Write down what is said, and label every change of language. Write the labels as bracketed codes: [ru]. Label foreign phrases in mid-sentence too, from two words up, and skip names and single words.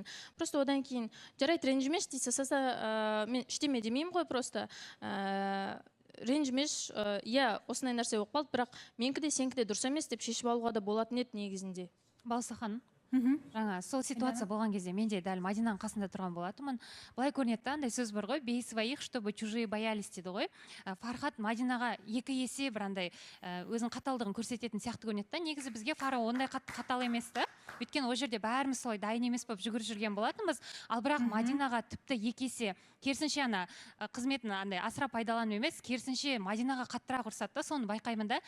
[kk] Просто одан кейін жарайды ренжімеш дейсіз, мен іштеме демеймін ғой, просто ренжімеш, осындай нәрсе болып қалды, бірақ менікі де сенікі де дұрыс емес деп шешіп алуға да болатын еді негізінде. Балса ханым. жаңа сол ситуация болған кезде мен де дәл Мадинаның қасында тұрған болатынмын. Былай көрінеді да, андай сөз бар ғой, [ru] бей своих, чтобы чужие боялись [kk] дейді ғой. Фархат Мадинаға екі есе бір андай өзінің қаталдығын көрсететін сияқты көрінеді да. Негізі бізге Фара ондай қатал емес та. Өйткені ол жерде бәріміз солай дайын емес болып жүгіріп жүрген болатынбыз. Ал бірақ Мадинаға тіпті екі есе керісінше ана қызметін андай асыра пайдалану емес, керісінше Мадинаға қаттырақ ұрсады да, соны байқаймын да.